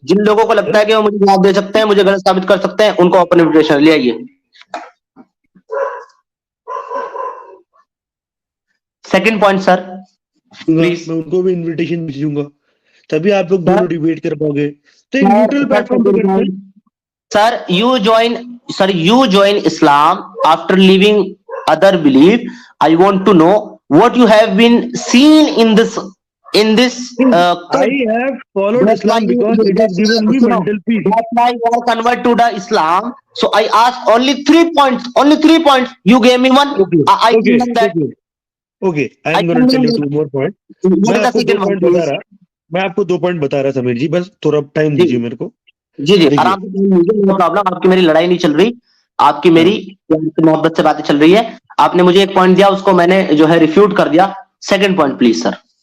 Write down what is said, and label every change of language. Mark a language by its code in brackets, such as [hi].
[hi] जिन लोगों को लगता है कि वो मुझे जवाब दे सकते हैं, मुझे गलत साबित कर सकते हैं, उनको ओपन इन्विटेशन ले आइए. Second point sir, please. मैं उनको भी इनविटेशन भेजूंगा, तभी आप लोग दोनों डिबेट कर पाओगे. तो एक न्यूट्रल प्लेटफॉर्म पे करते हैं. [en] Sir you join Islam after leaving other belief. I want to know what you have been seen in this I have followed Islam because it has given me mental peace. That's why you are convert to the Islam. So I asked only 3 points. You gave me one. I think that. Okay, I am going to tell you 2 more points. [hi] मैं आपको 2 point बता रहा समीर जी, बस थोड़ा time दीजिए मेरे को. जी आराम से, नो प्रॉब्लम. आपकी मेरी लड़ाई नहीं चल रही, आपकी मेरी मोहब्बत से बातें चल रही है. आपने मुझे एक पॉइंट दिया, उसको मैंने जो है रिफ्यूट कर दिया. Second point please sir.